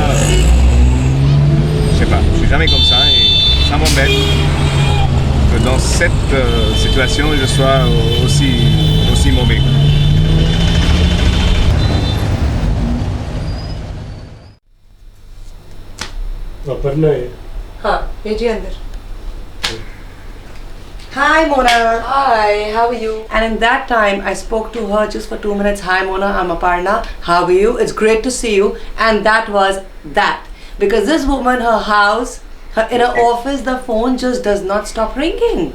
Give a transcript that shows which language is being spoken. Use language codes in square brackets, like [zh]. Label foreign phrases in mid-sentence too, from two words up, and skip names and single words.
[fr] Je sais pas, je suis jamais comme ça et ça m'embête que dans cette situation je sois aussi mauvais. [hi] Aparna है हाँ भेजिए अंदर Hi Mona. [en] Hi, how are you? And in that time I spoke to her just for 2 minutes. Hi Mona, I'm Aparna. How are you? It's great to see you. And that was that. Because this woman, her house, in her office, the phone just does not stop ringing.